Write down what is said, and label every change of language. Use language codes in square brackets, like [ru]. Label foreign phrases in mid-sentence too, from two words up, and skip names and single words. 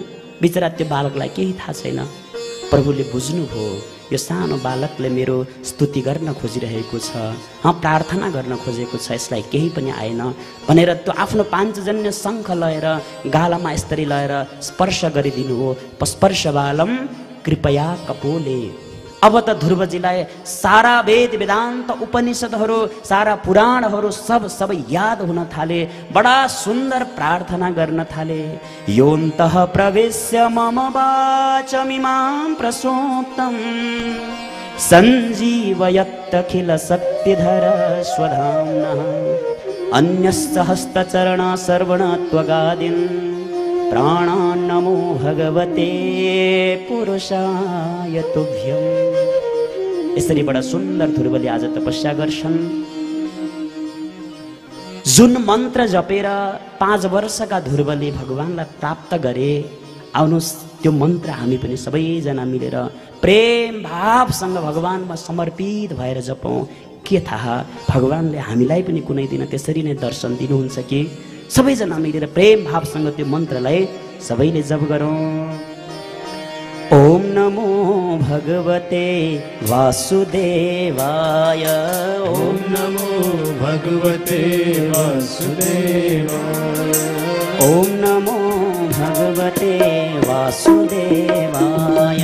[ne] बिचरा त्यो बालकलाई केही थाहा छैन। प्रभुले बुझ्नुभयो, यो सानो बालकले मेरो स्तुति गर्न खोजिरहेको छ, प्रार्थना गर्न खोजेको छ, यसलाई केही पनि आएन भनेर त्यो आफ्नो पाञ्चजन्य शङ्ख लएर गालामा यसरी लएर स्पर्श गरिदिनु हो। [sa] स्पर्श बालम कृपया कपोले। [ne] अब त ध्रुवजीलाई सारा वेद वेदान्त उपनिषदहरू, सारा पुराणहरू सब याद हुन थाले। बडा सुन्दर प्रार्थना गर्न थाले। [sa] योऽन्तः प्रवेश्य मम वाचमिमां प्रसूक्तं सञ्जीवयत्यखिल शक्तिधर स्वधाम्नः अन्यस्य हस्तचरण सर्वणत्वगादिन् प्राणान् नमो भगवते पुरुषाय तुभ्यम्। [ne] यसरी बडा सुन्दर ध्रुवले आज तपस्या गर्छन्। जुन मन्त्र जपेर 5 वर्षका ध्रुवले भगवानलाई प्राप्त गरे, आउनुहोस् त्यो मन्त्र हामी पनि सबैजना मिलेर प्रेम भावसँग भगवानमा समर्पित भएर जपौँ। के थाहा भगवानले हामीलाई पनि कुनै दिन त्यसरी नै दर्शन दिनुहुन्छ कि। सबैजना मिलेर प्रेम भावसँग त्यो मन्त्रलाई सबैले जप गरौँ। [sa] ओम नमो भगवते वासुदेवाय। ओम नमो भगवते वासुदेवाय। ओम नमो भगवते वासुदेवाय।